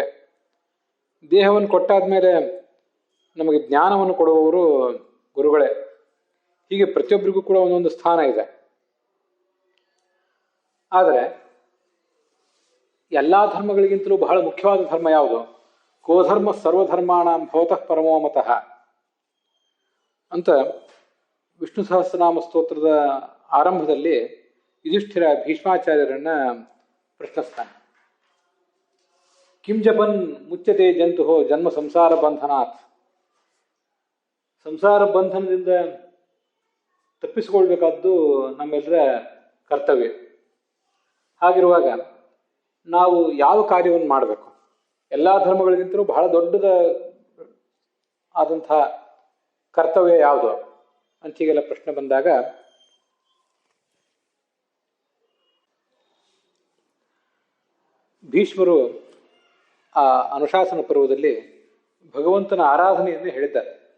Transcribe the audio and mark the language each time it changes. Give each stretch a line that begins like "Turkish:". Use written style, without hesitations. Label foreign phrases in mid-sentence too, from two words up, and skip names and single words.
Kannada: ದೇಹವನ್ನು ಕೊಟ್ಟಾದ್ಮೇಲೆ ನಮಗೆ ಜ್ಞಾನವನ್ನು ಕೊಡುವವರು ಗುರುಗಳೇ. ಹೀಗೆ ಪ್ರತಿಯೊಬ್ಬರಿಗೂ ಕೂಡ ಒಂದೊಂದು ಸ್ಥಾನ ಇದೆ. ಆದರೆ ಎಲ್ಲ ಧರ್ಮಗಳಿಗಿಂತಲೂ ಬಹಳ ಮುಖ್ಯವಾದ ಧರ್ಮ ಯಾವುದು?
Sanskrit: ಕೋಧರ್ಮ ಸರ್ವಧರ್ಮಾಣಾಂ ಭವತಃ ಪರಮೋ ಮತಃ
Kannada: ಅಂತ ವಿಷ್ಣು ಸಹಸ್ರನಾಮ ಸ್ತೋತ್ರದ ಆರಂಭದಲ್ಲಿ ಯುಧಿಷ್ಠಿರ ಭೀಷ್ಮಾಚಾರ್ಯರನ್ನ ಪ್ರಶ್ನಿಸ್ತಾನೆ.
Sanskrit: ಕಿಂ ಜಪನ್ ಮುಚ್ಯತೆ ಜಂತು ಜನ್ಮ ಸಂಸಾರ ಬಂಧನಾತ್.
Kannada: ಸಂಸಾರ ಬಂಧನದಿಂದ ತಪ್ಪಿಸಿಕೊಳ್ಬೇಕಾದ್ದು ನಮ್ಮೆಲ್ಲರ ಕರ್ತವ್ಯ. ಹಾಗಿರುವಾಗ ನಾವು ಯಾವ ಕಾರ್ಯವನ್ನು ಮಾಡಬೇಕು? ಎಲ್ಲ ಧರ್ಮಗಳಿಗಿಂತಲೂ ಬಹಳ ದೊಡ್ಡದ ಆದಂಥ ಕರ್ತವ್ಯ ಯಾವುದು ಅಂತ ಹೀಗೆಲ್ಲ ಪ್ರಶ್ನೆ ಬಂದಾಗ ಭೀಷ್ಮರು ಆ ಅನುಶಾಸನ ಪರ್ವದಲ್ಲಿ ಭಗವಂತನ ಆರಾಧನೆಯನ್ನು ಹೇಳಿದ್ದಾರೆ.